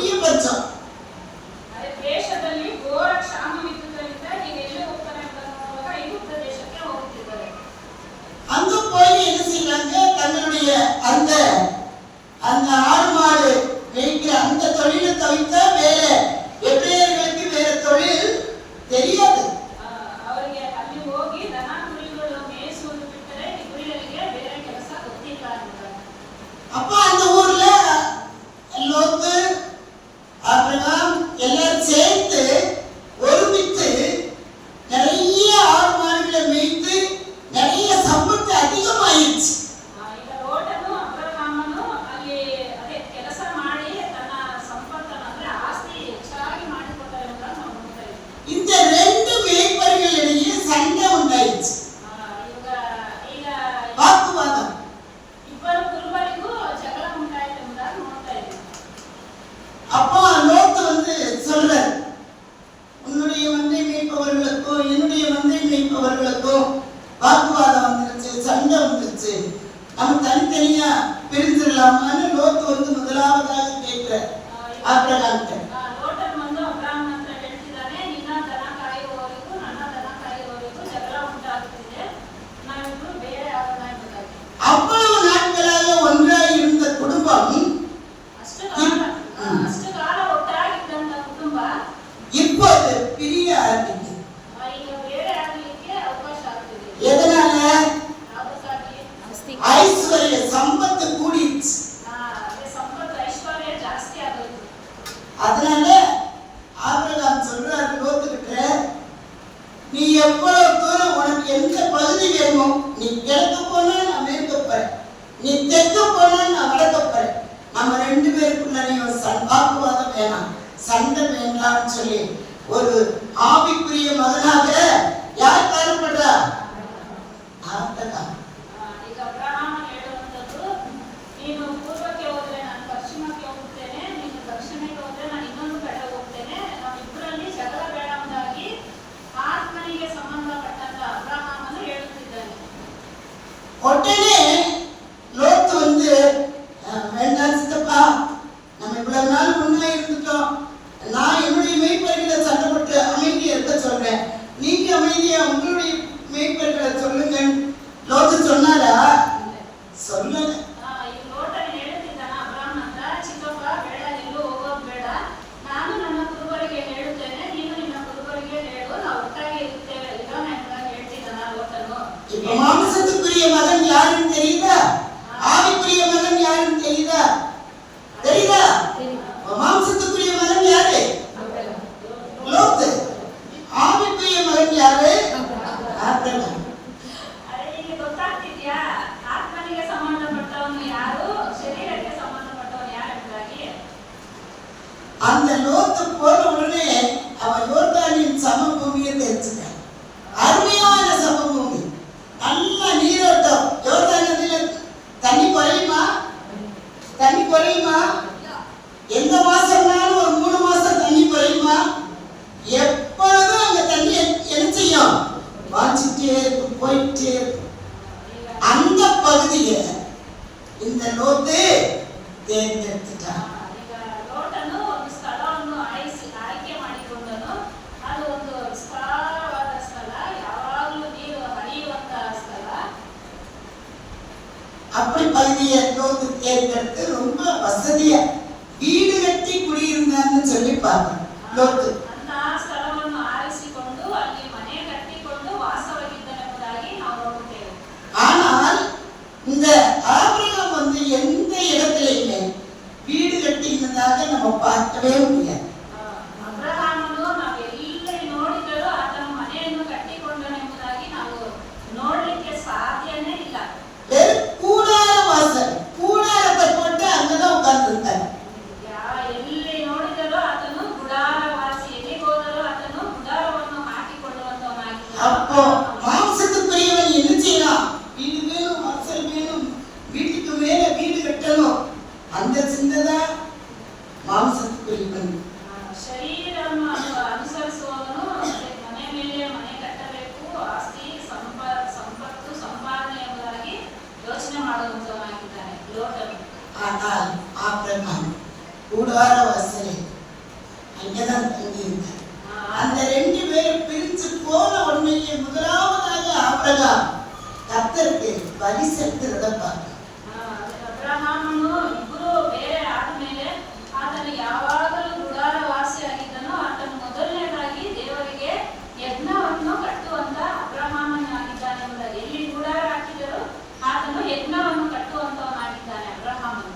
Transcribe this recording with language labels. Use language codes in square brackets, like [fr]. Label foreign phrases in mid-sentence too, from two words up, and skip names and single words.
[ta] கொஞ்சம். [kn] ಅದೇ ದೇಶದಲ್ಲಿ ಘೋರ ಕ್ಷಾಮವಿದ್ದುದರಿಂದ ಈಗ ಎಲ್ಲಿ ಹೋಗ್ತಾರೆ ಅಂತ ನೋಡುವಾಗ ಐಗುಪ್ತ ದೇಶಕ್ಕೆ ಹೋಗುತ್ತಿದ್ದಾರೆ. [ta] அங்க போய் என்ன செய்யறாங்க, தங்களுடைய அந்த ஆடு மாடு மேய்க்கிற அந்த தொழிலை தவிர்த்த வேற எபிரேயர்களுக்கு வேற தொழில் தெரியாது. [kn] ಅವರಿಗೆ ಅಲ್ಲಿ ಹೋಗಿ ದನ ಕುರಿಗಳು ಮೇಯಿಸುವುದು ಬಿಟ್ಟರೆ ಇಬ್ಬರಿಗೆ ಬೇರೆ ಕೆಲಸ ಗೊತ್ತಿಲ್ಲ ಅಂತಾರೆ. [ta] அப்ப அந்த ஊர்ல லோத்து ஆபிரகாம் எல்லாரும் சேர்த்து ஒருமித்து நிறைய ஆடு மாடுகளை மேய்த்து நிறைய சம்பத்து அதிகமாயிருச்சு. [kn] ಈಗ ಲೋಟನು ಅಬ್ರಹಾಮನು ಅಲ್ಲಿ ಅದೇ ಕೆಲಸ ಮಾಡಿ ತನ್ನ ಸಂಪತ್ತನ್ನು ಅಂದ್ರೆ ಆಸ್ತಿ ಹೆಚ್ಚಾಗಿ ಮಾಡಿಕೊಟ್ಟರೆ ಅಂತ ನಾವು ನೋಡ್ತಾ ಇದ್ದೀವಿ. [ta] இந்த ரெண்டு மேய்ப்பர்களிடையே சண்டை உண்டாயிடுச்சு, [kn] ಈಗ [ta] வாக்குவாதம். [kn] ಇಬ್ಬರು ಕುರುಬರಿಗೂ ಜಗಳ ಉಂಟಾಯಿತು ಎಂಬುದಾಗಿ ನೋಡ್ತಾ ಇದ್ದೀವಿ. [ta] அப்போ லோத்து சொல்றார், உன்னுடைய மந்தை மேய்ப்பவர்களுக்கும் என்னுடைய மந்தை மேய்ப்பவர்களுக்கும் வாக்குவாதம் வந்துருச்சு, சண்டை வந்துருச்சு, நம்ம தனித்தனியா பிரிஞ்சிடலாமான்னு லோத்து முதலாவதாக கேட்கிற ஆபிரகாம்கிட்ட. [kn] ಲೋಟನ್ ಬಂದು ಅಬ್ರಾಹ್ಮನ ಹತ್ರ ಹೇಳ್ತಿದ್ದಾನೆ, ನಿನ್ನ ದನ ಕಾಯುವವರಿಗೂ ನನ್ನ ದನ ಕಾಯುವವರಿಗೂ ಜಗಳ ಉಂಟಾಗುತ್ತಿದೆ, ನಾವಿಬ್ರು ಬೇರೆ ಆಗೋಣ ಎಂಬುದಾಗಿ. [ta] அவ்வளவு நாட்களாக ஒன்றாய் இருந்த குடும்பம் [kn] ಅಷ್ಟು ಕಾಲ ಒಟ್ಟಾಗಿದ್ದಂತ ಕುಟುಂಬ [ta] இப்போது பிரிய ஆரம்பிக்குது. [kn] ಈಗ ಬೇರೆ ಆಗಲಿಕ್ಕೆ ಅವಕಾಶ ಆಗ್ತಿದೆ. [ta] எதனால? [kn] ಅದಕ್ಕಾಗಿ [ta] ஐஸ்வர்ய சம்பத்து கூடிடுச்சு. [kn] ಸಂಪತ್ತು ಐಶ್ವರ್ಯ ಜಾಸ್ತಿ ಆಗೋಯ್ತು. [ta] அதனால ஆபிரகாம் சொல்றாரு லோத்துக்கிட்ட, நீ எவ்வளவு தூரம் உனக்கு எந்த பகுதி வேணுமோ, நீ கிழக்கு போனா நான் மேற்கு போறேன், நீ தெற்கு போனா நான் வடக்கு போறேன், நம்ம ரெண்டு பேருக்குள்ளேயும் வாக்குவாதம் வேணாம், சண்டை வேண்டாம்னு சொல்லி ஒரு ஆவிக்குரிய மகனாக யார் காணப்படுறா? ஆபிரகாம். [kn] ಈಗ ಅಬ್ರಹಾಮ ಹೇಳುವಂಥದ್ದು, ನೀನು ಪೂರ್ವಕ್ಕೆ ಹೋದ್ರೆ ನಾನು ಪಶ್ಚಿಮಕ್ಕೆ ಹೋಗುತ್ತೇನೆ, ನೀನು ದಕ್ಷಿಣಕ್ಕೆ ಹೋದ್ರೆ ನಾನು ಇನ್ನೊಂದು ಕಡೆ ಹೋಗ್ತೇನೆ, ನಾವಿಬ್ಬರಲ್ಲಿ ಜಗಳ ಬೇಡ ಎಂಬುದಾಗಿ ಆತ್ಮನಿಗೆ ಸಂಬಂಧಪಟ್ಟಂತ ಅಬ್ರಹಾಮನು ಹೇಳುತ್ತಿದ್ದಾನೆ. [ta] உடனே லோத்து வேண்டாம் சித்தப்பா, நம்ம இவ்வளவு நாள் ஒண்ணா இருந்துட்டோம், நான் என்னுடைய மேய்ப்பர்களை சண்டை போட்டு அமைதியா இருக்க சொல்றேன், நீங்க அமைதியா உங்களுடைய மேய்ப்பர்களை சொல்லுங்க. லோத்து சொன்னாரா? சொல்லல. [kn] ಈಗ ಲೋಟನ್ ಹೇಳುತ್ತಿದ್ದಾನ ಅಬ್ರಹಾಮನ ಹತ್ರ, ಚಿಕ್ಕಪ್ಪ ಬೇಡ, ಎಲ್ಲೂ ಹೋಗೋದು ಬೇಡ, ನಾನು ನನ್ನ ಕುರುಬರಿಗೆ ಹೇಳುತ್ತೇನೆ, ನೀನು ನಿನ್ನ ಕುರುಬರಿಗೆ ಹೇಳು, ನಾವು ಒಟ್ಟಾಗಿ ಇರುತ್ತೇವೆ, ಇರೋಣ ಎಂಬುದಾಗಿ ಹೇಳ್ತಿದ್ದಾನ ಲೋಟನು. [ta] இப்ப மாம்சத்துக்குரிய மகன் யாருன்னு தெரியுதா? ஆவிக்குரிய மகன் யாருன்னு தெரியுதா? தெரியுதா? மாம்சத்துக்குரிய மகன் யாரு? லோத்து. ஆவிக்குரிய மகன் யாரு? ஆபிரகாம். [kn] ನಿಮಗೆ ಗೊತ್ತಾಗ್ತಿದ್ಯಾ ಆತ್ಮನಿಗೆ ಸಂಬಂಧಪಟ್ಟವನು ಯಾರು, ಶರೀರಕ್ಕೆ ಸಂಬಂಧಪಟ್ಟವನು ಯಾರು ಎಂಬುದಾಗಿ? [ta] அந்த லோத்து போன உடனே அவன் யோர்தானின் சமபூமியை தெரிஞ்சுட்டான். அருமையான சமபூமி, நல்ல நீரோட்டம். யோர்தான் நதியில தண்ணி குறையுமா? தண்ணி குறையுமா? எந்த மாசம்னாலும் ஒரு 3 மாசம் தண்ணி குறையுமா? எப்பொழுதும் அங்க தண்ணி என்ன செய்யும்? வாஞ்சிட்டே இருக்கும், போயிட்டே இருக்கும். அந்த பகுதியை இந்த லோத்து தேர்ந்தெடுத்துட்டான். [kn] ಈಗ ಲೋಟನು ಒಂದು ಸ್ಥಳವನ್ನು ಆಯ್ಕೆ ಮಾಡಿಕೊಂಡನು. ಅದು ಒಂದು ವಿಸ್ತಾರವಾದ ಸ್ಥಳ, ಯಾವಾಗಲೂ ನೀರು ಹರಿಯುವಂತಹ ಸ್ಥಳ. [ta] அப்படி பகுதியை லோத்து தேர்ந்தெடுத்து ரொம்ப வசதியா வீடு கட்டி குடியிருந்தான்னு சொல்லி பார்க்கணும். லோத்து [kn] ಅಂತಹ ಸ್ಥಳವನ್ನು ಆರಿಸಿಕೊಂಡು ಅಲ್ಲಿ ಮನೆ ಕಟ್ಟಿಕೊಂಡು ವಾಸವಾಗಿದ್ದನೆಂಬುದಾಗಿ ನಾವು ನೋಡುತ್ತೇವೆ. [ta] ஆனால் இந்த ஆபிரகாம் எந்த இடத்திலையுமே வீடு கட்டியிருந்ததாக நம்ம பார்க்கவே முடியாது. [kn] ಅಬ್ರಹಾಮನು ನಾವು ಎಲ್ಲಿ ನೋಡಿದರೂ ಆತನ ಮನೆಯನ್ನು ಕಟ್ಟಿಕೊಂಡನೆಂಬುದಾಗಿ ನಾವು ನೋಡ್ಲಿಕ್ಕೆ ಸಾಧ್ಯನೇ ಇಲ್ಲ. [ta] வெறும் கூடார வாசல், கூடாரத்தை போட்டு அங்கதான் உட்கார்ந்துருந்தாங்க. [kn] ಎಲ್ಲಿ ನೋಡಿದರೂ ಆತನು ಗುಡಾರವಾಸಿ, ಎಲ್ಲಿಗೆ ಹೋದರೂ ಆತನು ಗುಡಾರವನ್ನು ಹಾಕಿಕೊಳ್ಳುವಂತವನಾಗಿದ್ದ. [ta] அப்போ மாம்சத்துக்குரியவன் என்ன செய்யலாம்? வீடு வேணும், வாசல் வேணும், வீட்டுக்கு மேல வீடு கட்டணும், அந்த சிந்தை தான் மாம்சத்துக்குரியவன். [kn] ಶರೀರವನ್ನು ಅನುಸರಿಸುವವನು ಮನೆ ಮೇಲೆ ಮನೆ ಕಟ್ಟಬೇಕು, ಆಸ್ತಿ ಸಂಪತ್ತು ಸಂಪಾದನೆ ಎಂಬುದಾಗಿ ಯೋಚನೆ ಮಾಡುವಂತವನಾಗಿದ್ದಾನೆ ಲೋಟನು. [ta] ஆனால் ஆபிரகாம் கூடார வாசலை அங்கதான் தங்கி இருந்தார். அந்த 2 பேரும் பிரிஞ்சு போன உடனே முதலாவதாக ஆபிரகாம் கர்த்தருக்கு பலி செலுத்துறத பார்க்க. [kn] ಅಬ್ರಹಾಮನು ಇಬ್ಬರು ಬೇರೆ ಆದ್ಮೇಲೆ ಆತನು ಯಾವಾಗಲೂ ಗುಡಾರ ವಾಸಿಯಾಗಿದ್ದನು. ಆತನು ಮೊದಲನೇದಾಗಿ ದೇವರಿಗೆ ಯಜ್ಞವನ್ನು ಕಟ್ಟುವಂತ ಅಬ್ರಹಾಮನಾಗಿದ್ದಾನೆ. ಎಲ್ಲಿ ಗುಡಾರ ಹಾಕಿದರು ಆತನು ಯಜ್ಞವನ್ನು ಕಟ್ಟುವಂತವನಾಗಿದ್ದಾನೆ ಅಬ್ರಹಾಮನು.